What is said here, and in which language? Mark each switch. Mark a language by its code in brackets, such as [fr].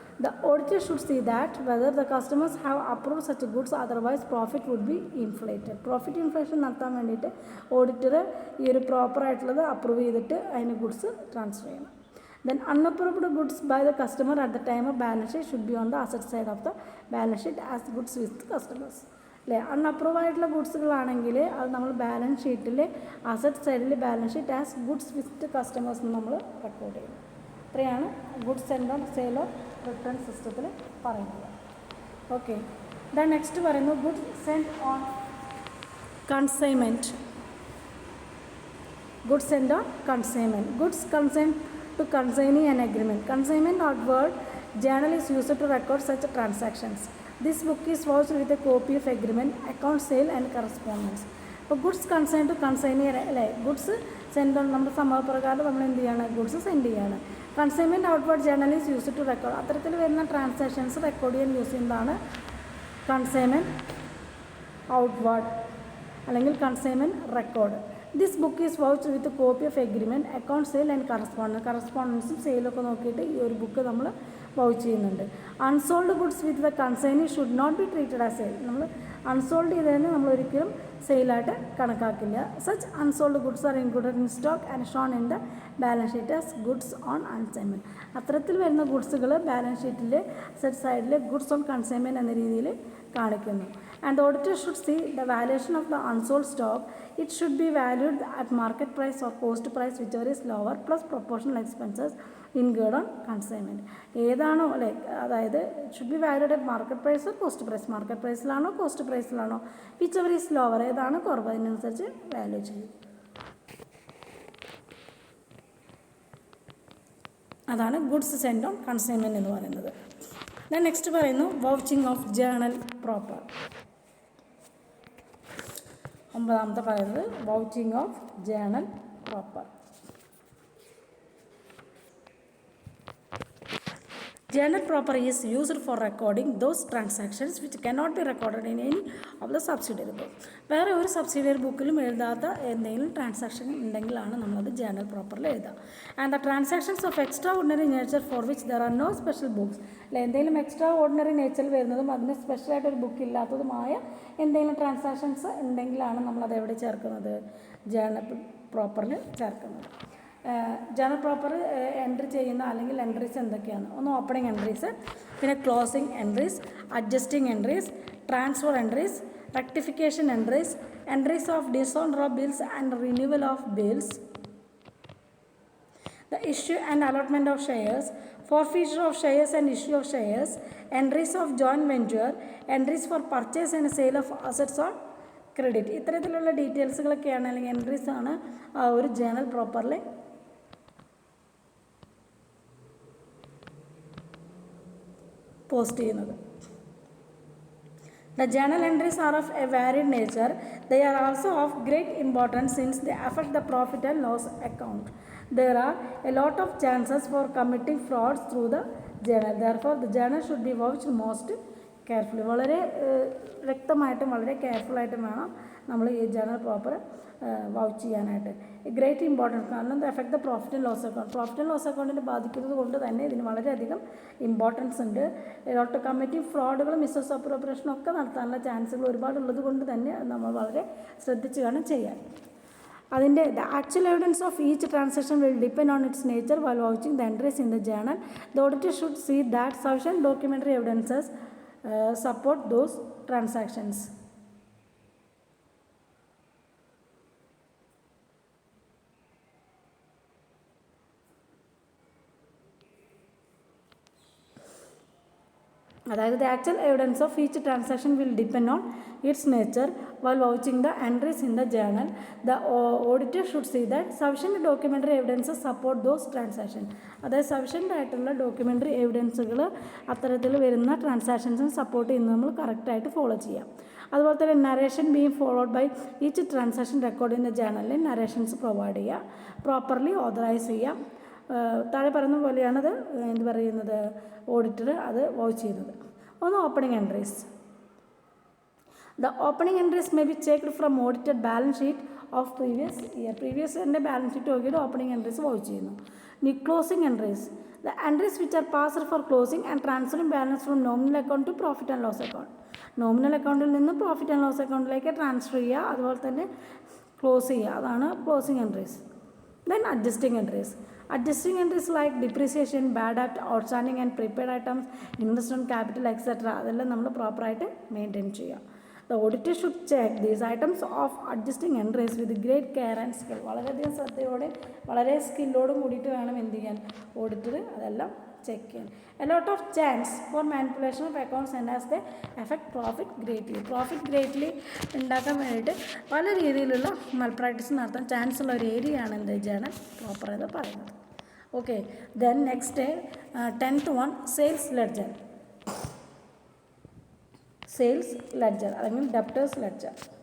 [en] The auditor should see that whether the customers have approved such goods, otherwise profit would be inflated. [ml] Profit inflation നടത്താൻ വേണ്ടിയിട്ട് auditor ഈ ഒരു പ്രോപ്പറായിട്ടുള്ളത് approve ചെയ്തിട്ട് അതിന് goods transfer ചെയ്യണം. [en] Then unapproved goods by the customer at the time of balance sheet should be on the asset side of the balance sheet as goods with customers. [ml] അല്ലേ, അൺഅപ്രൂവ് ആയിട്ടുള്ള ഗുഡ്സുകളാണെങ്കിൽ അത് നമ്മൾ ബാലൻസ് ഷീറ്റിൽ അസറ്റ് സൈഡിൽ balance sheet [en] as goods with customers [ml] എന്ന് നമ്മൾ record ചെയ്യും. ഇത്രയാണ് goods send on sale of return സിസ്റ്റത്തിൽ പറയുന്നത്. [en] okay, the next [ml] പറയുന്നു [en] Goods send on consignment. Goods send on consignment. Goods consign to consigning an agreement. Consignment outward journal is used to record such transactions. This book is vouched with a copy of agreement, account sale and correspondence. [ml] അപ്പോൾ [en] goods consign to consignee [ml] അല്ലേ, goods send on നമ്മുടെ സമ്മതപ്രകാരം നമ്മൾ എന്ത് ചെയ്യാണ്, goods send ചെയ്യാണ്. [en] Consignment outward journal is use to record. [ml] അത്തരത്തിൽ വരുന്ന transactions record ചെയ്യാൻ യൂസ് ചെയ്യുന്നതാണ് കൺസൈൻമെൻറ്റ് ഔട്ട്വേർഡ് അല്ലെങ്കിൽ consignment record. [en] this book is vouched with copy of agreement, account sale and കറസ്പോണ്ടൻസും [ml] സെയിലൊക്കെ നോക്കിയിട്ട് ഈ ഒരു ബുക്ക് നമ്മൾ വൗച്ച് ചെയ്യുന്നുണ്ട്. [en] Unsold goods with the consignee should not be treated as sale. [ml] നമ്മൾ അൺസോൾഡ് ചെയ്തതിന് നമ്മൾ ഒരിക്കലും സെയിലായിട്ട് കണക്കാക്കില്ല. [en] Such unsold goods are included in stock and shown in the balance sheet as goods on consignment. [ml] അത്തരത്തിൽ വരുന്ന ഗുഡ്സുകൾ balance ഷീറ്റിൽ set സൈഡിൽ goods on consignment എന്ന രീതിയിൽ കാണിക്കുന്നു. [en] And the auditor should see the valuation of the unsold stock. It should be valued at market price or cost price, whichever is lower, plus proportional expenses incurred on consignment. [ml] ഏതാണോ like അതായത് [en] Should be valued at market price or cost price. [ml] Market പ്രൈസിലാണോ cost പ്രൈസിലാണോ, [en] whichever is lower, [ml] ഏതാണ് കുറവ്, അതിനനുസരിച്ച് value ചെയ്യും. അതാണ് goods send on consignment എന്ന് പറയുന്നത്. [en] then next [ml] പറയുന്നു വൗച്ചിങ് ഓഫ് ജേർണൽ പ്രോപ്പർ. ഒമ്പതാമത്തെ പറയുന്നത് vouching of journal proper. [en] Journal proper is used for recording those transactions which cannot be recorded in any of the subsidiary book. [ml] വേറെ ഒരു subsidiary ബുക്കിലും എഴുതാത്ത എന്തെങ്കിലും transaction ഉണ്ടെങ്കിലാണ് നമ്മളത് journal പ്രോപ്പറിൽ എഴുതുക. [en] And the transactions of extraordinary nature for which there are no special books. [ml] അല്ലെ, എന്തെങ്കിലും extra ordinary നേച്ചറിൽ വരുന്നതും അതിന് സ്പെഷ്യലായിട്ടൊരു book ഇല്ലാത്തതുമായ എന്തെങ്കിലും ട്രാൻസാക്ഷൻസ് ഉണ്ടെങ്കിലാണ് നമ്മളത് എവിടെ ചേർക്കുന്നത്, ജേർണൽ പ്രോപ്പറിൽ ചേർക്കുന്നത്. ജേർണൽ പ്രോപ്പർ എൻട്രി ചെയ്യുന്ന അല്ലെങ്കിൽ എൻട്രീസ് എന്തൊക്കെയാണ്? [en] ഒന്ന് opening entries, പിന്നെ closing entries, adjusting entries, transfer entries, rectification entries, entries of dishonour of bills and renewal of bills, the issue and allotment of shares, forfeiture of shares and issue of shares, entries of joint venture, entries for purchase and sale of assets on credit. [ml] ഇത്തരത്തിലുള്ള ഡീറ്റെയിൽസുകളൊക്കെയാണ് അല്ലെങ്കിൽ entries ആണ് ഒരു journal പ്രോപ്പറിൽ post ചെയ്യുന്നത്. [en] The journal entries are of a varied nature. They are also of great importance since they affect the profit and loss account. There are a lot of chances for committing frauds through the journal. Therefore, the journal should be watched most carefully. [ml] വളരെ വ്യക്തമായിട്ടും വളരെ കെയർഫുള്ളായിട്ടും വേണം നമ്മൾ ഈ journal proper vouch ചെയ്യാനായിട്ട്. Great importance, കാരണം ഇത് [en] Effect the profit and loss account. [ml] Profit and loss അക്കൗണ്ടിനെ ബാധിക്കുന്നത് കൊണ്ട് തന്നെ ഇതിന് വളരെയധികം ഇമ്പോർട്ടൻസ് ഉണ്ട്. ലോട്ട് കമ്മിറ്റിംഗ് ഫ്രോഡുകളും മിസ്സസ് അപ്രോപ്രിയേഷനും ഒക്കെ നടത്താനുള്ള ചാൻസുകൾ ഒരുപാടുള്ളത് കൊണ്ട് തന്നെ നമ്മൾ വളരെ ശ്രദ്ധിച്ച് വേണം ചെയ്യാൻ. അതിൻ്റെ [en] The actual evidence of each transaction will depend on its nature while watching the entries in the journal. The auditor should see that sufficient documentary evidences support those transactions. [ml] അതായത് [en] the actual evidence of each transaction will depend on its nature while vouching the entries in the journal. The auditor should see that sufficient documentary evidences support those transactions. [ml] അതായത് sufficient ആയിട്ടുള്ള documentary എവിഡൻസുകൾ അത്തരത്തിൽ വരുന്ന ട്രാൻസാക്ഷൻസിന് support ചെയ്യുന്നത് നമ്മൾ കറക്റ്റായിട്ട് follow ചെയ്യാം. [en] അതുപോലെ തന്നെ narration being followed by each transaction record in the ജേർണലിൽ [ml] narrations provide ചെയ്യുക, പ്രോപ്പർലി ഓതറൈസ് ചെയ്യാം. താഴെ പറയുന്ന പോലെയാണത് എന്ത് പറയുന്നത് ഓഡിറ്റർ അത് വോച്ച് ചെയ്യുന്നത്. ഒന്ന് opening entries. [en] the opening entries may be checked from audited [ml] balance sheet of previous ഇയറിൻ്റെ balance sheet നോക്കിയിട്ട് ഓപ്പണിംഗ് എൻട്രീസ് വോച്ച് ചെയ്യുന്നു. ഇനി [en] Closing entries. The entries which are passed for closing and transferring balance from nominal account to profit and loss account. [ml] Nominal അക്കൗണ്ടിൽ നിന്ന് profit and loss അക്കൗണ്ടിലേക്ക് transfer ചെയ്യുക, അതുപോലെ തന്നെ close ചെയ്യുക, അതാണ് closing entries. [en] Then adjusting entries. Adjusting entries like depreciation, bad debt, outstanding and prepaid items, interest on capital, etc. [ml] അതെല്ലാം നമ്മൾ പ്രോപ്പറായിട്ട് മെയിൻറ്റെയിൻ ചെയ്യുക. [en] The auditor should check these items of adjusting entries with great care and skill. [ml] വളരെയധികം ശ്രദ്ധയോടെ വളരെ സ്കില്ലോടും കൂടിയിട്ട് വേണം എന്ത് ചെയ്യാൻ ഓഡിറ്റർ അതെല്ലാം ചെക്ക് ചെയ്യാൻ. [en] A lot of chance for manipulation of accounts and as they affect profit greatly. [ml] Profit greatly ഉണ്ടാക്കാൻ വേണ്ടിയിട്ട് പല രീതിയിലുള്ള മൽപ്രാക്ടീസ് നടത്താൻ ചാൻസ് ഉള്ള ഒരു ഏരിയയാണ് എന്ത് ജേണൽ പ്രോപ്പർ എന്ന് പറയുന്നത്. [en] Okay, then next 10th one sales ledger. Sales ledger [ml] അല്ലെങ്കിൽ [en] Debtors ledger.